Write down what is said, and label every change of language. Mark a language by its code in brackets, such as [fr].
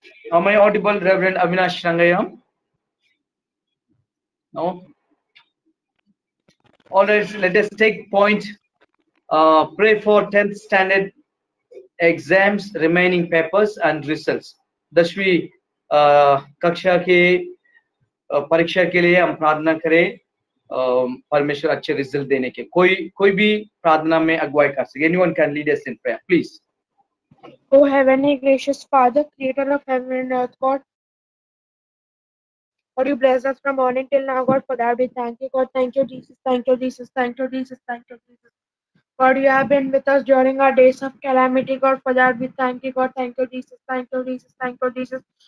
[en] Am I audible, Reverend Avinash Rangaya? No? All right, let us take point. Pray for 10th standard exams, remaining papers and results. [hi] 10वीं कक्षा के परीक्षा के लिए हम प्रार्थना करें, परमेश्वर अच्छे रिजल्ट देने के। कोई भी प्रार्थना में अगुवाई कर सके। [en] Anyone can lead us in prayer please. O heavenly gracious Father, creator of heaven and earth, God, you bless us from morning till now, God, for that we thank you, God. Thank you, Jesus. Thank you, Jesus. Thank you, Jesus. Thank you, Jesus. God, you have been with us during our days of calamity, God, for that we thank you, God. Thank you, Jesus. Thank you, Jesus. Thank you, Jesus.